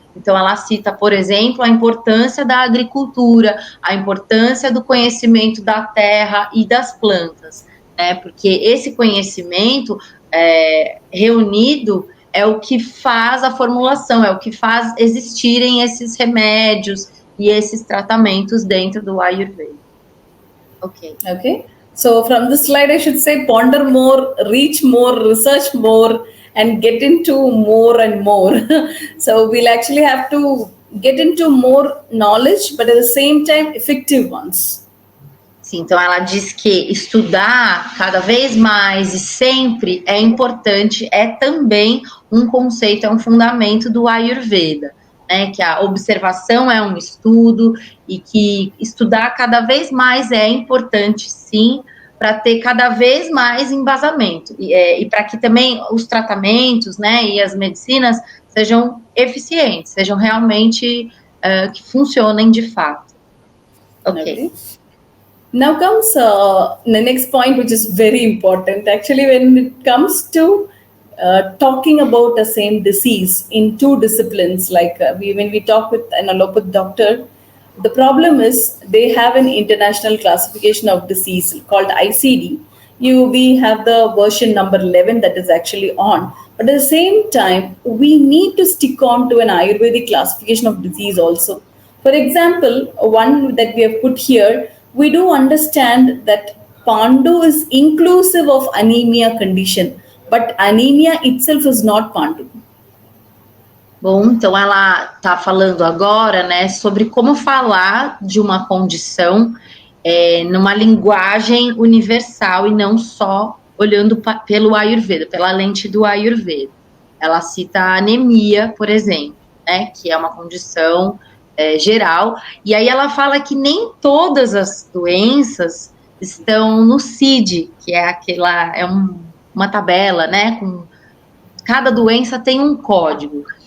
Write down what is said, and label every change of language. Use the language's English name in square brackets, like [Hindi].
[Portuguese] Então, ela cita, por exemplo, a importância da agricultura, a importância do conhecimento da terra e das plantas, né? Porque esse conhecimento reunido é o que faz a formulação, é o que faz existirem esses remédios e esses tratamentos dentro do Ayurveda. [English] Okay. So from this slide, I should say ponder more, reach more, research more, and get into more and more. So we'll actually have to get into more knowledge, but at the same time, effective ones. [Portuguese] Sim, então ela diz que estudar cada vez mais e sempre é importante, é também um conceito, é um fundamento do Ayurveda, né? Que a observação é um estudo e que estudar cada vez mais é importante, sim, para ter cada vez mais embasamento e para que também os tratamentos, né, e as medicinas sejam eficientes, sejam realmente que funcionem de fato. [English] Okay. Now comes the next point, which is very important. Actually, when it comes to talking about the same disease in two disciplines, like when we talk with an allopathic doctor, the problem is they have an international classification of disease called ICD. We have the version number 11 that is actually on. But at the same time, we need to stick on to an Ayurvedic classification of disease also. For example, one that we have put here, we do understand that Pandu is inclusive of anemia condition, but anemia itself is not Pandu. [Portuguese] Bom, então ela está falando agora, né, sobre como falar de uma condição numa linguagem universal e não só olhando pelo Ayurveda, pela lente do Ayurveda. Ela cita a anemia, por exemplo, né, que é uma condição geral, e aí ela fala que nem todas as doenças estão no CID, que é uma tabela, né, com cada doença tem um código.